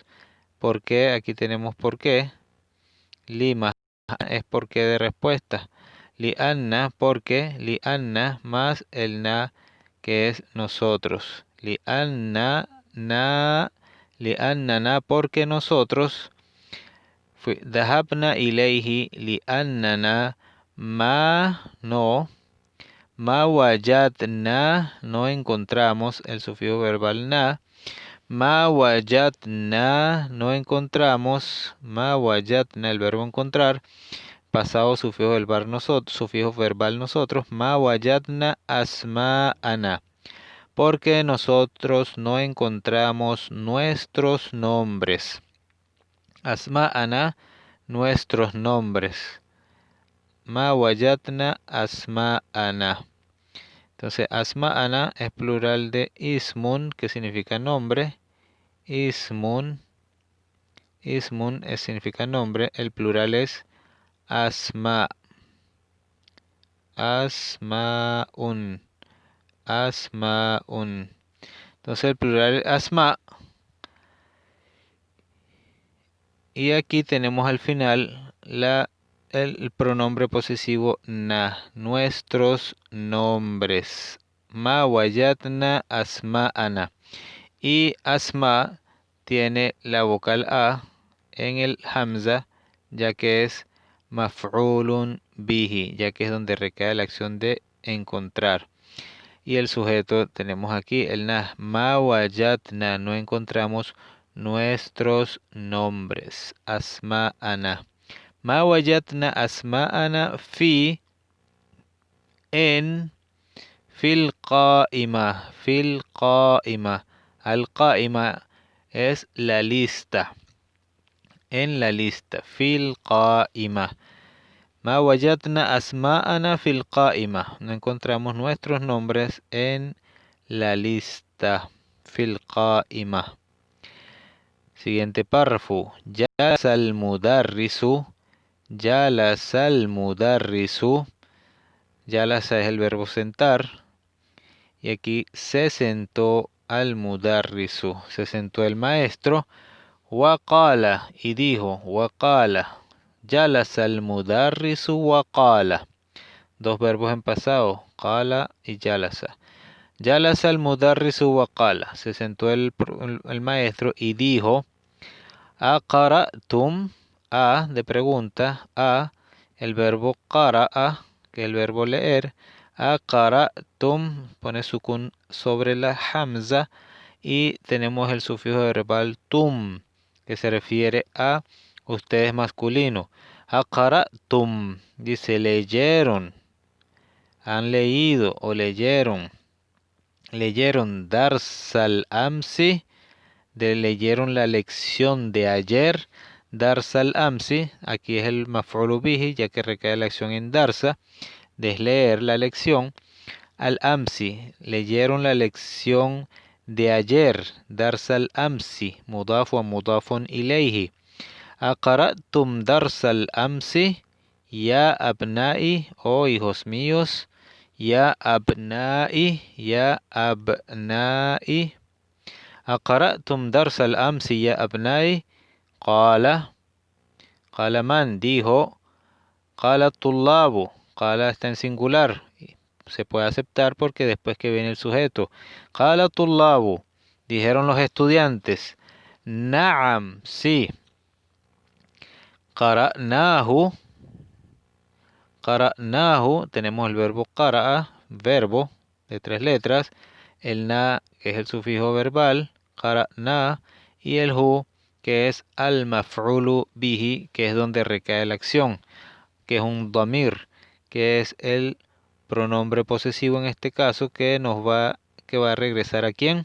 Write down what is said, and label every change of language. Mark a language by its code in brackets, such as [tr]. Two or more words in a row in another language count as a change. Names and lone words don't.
[es] Porque aquí tenemos por qué. Li más es porque de respuesta. Li'anna, porque. Li'anna más el na, que es nosotros. Li'annana, porque nosotros. [ar] ذهبنا إليه لأننا, [es] no. [ar] ما وجدنا, [es] no encontramos, el sufijo verbal na. [ar] ما وجدنا, [es] no encontramos. [ar] ما وجدنا, [es] el verbo encontrar. Pasado sufijo verbal nosotros. [ar] ما وجدنا أسماءنا. [es] Porque nosotros no encontramos nuestros nombres. Asma'ana, nuestros nombres. [ar] ما وجدنا أسماءنا. [es] Entonces, asma'ana es plural de ismun, que significa nombre. Ismun significa nombre. El plural es asma. Asma'un. Asma'un. Entonces, el plural es asma. Y aquí tenemos al final el pronombre posesivo na, nuestros nombres. [ar] ما وجدنا أسماءنا. [es] Y asma tiene la vocal a en el hamza, ya que es [ar] مفعولٌ به, [es] ya que es donde recae la acción de encontrar. Y el sujeto tenemos aquí el na, [ar] ما وجدنا, [es] no encontramos nuestros nombres. Asma'ana. [ar] ما وجدنا أسماءنا في القائمة. في القائمة. القائمة [es] es la lista. En la lista. [ar] في القائمة. ما وجدنا أسماءنا في القائمة. [es] No encontramos nuestros nombres en la lista. [ar] في القائمة. [es] Siguiente párrafo. [ar] جلس المدرس. جلس المدرس. [es] Jalasa es el verbo sentar. Y aquí se sentó [ar] المدرس. [es] Se sentó el maestro. Waqala. Y dijo. Waqala. [ar] جلس المدرس وقال. [es] Dos verbos en pasado. Qala y jalasa. [ar] جلس المدرس وقال. [es] Se sentó el maestro y dijo. Aqara'tum, a de pregunta, a el verbo qara'a, que es el verbo leer. Aqara'tum, pone sukun sobre la hamza y tenemos el sufijo verbal tum, que se refiere a ustedes masculino. Aqara'tum, dice leyeron, han leído o leyeron. Leyeron [ar] درس الأمس. [es] Leyeron la lección de ayer. [ar] درس الأمس, [es] aquí es el [ar] مفعول به, [es] ya que recae la acción en darsa, de leer la lección. [ar] الأمس, [es] leyeron la lección de ayer. [ar] درس الأمس، مضاف ومضاف إليه. أقرأتم درس الأمس يا أبنائي, [es] oh hijos míos. [ar] يا أبنائي، يا أبنائي. أقرأتم درس الأمس يا أبنائي؟ قال من [es] dijo [ar] قال الطلاب [es] قال está en singular, se puede aceptar porque después que viene el sujeto. [ar] قال الطلاب, [es] dijeron los estudiantes. نعم, sí. قرأناه, tenemos el verbo قرأ, verbo de 3 letras, el na que es el sufijo verbal, qara'na, y el hu que es [ar] المفعول به, [es] que es donde recae la acción, que es un damir, que es el pronombre posesivo en este caso que va a regresar a quién.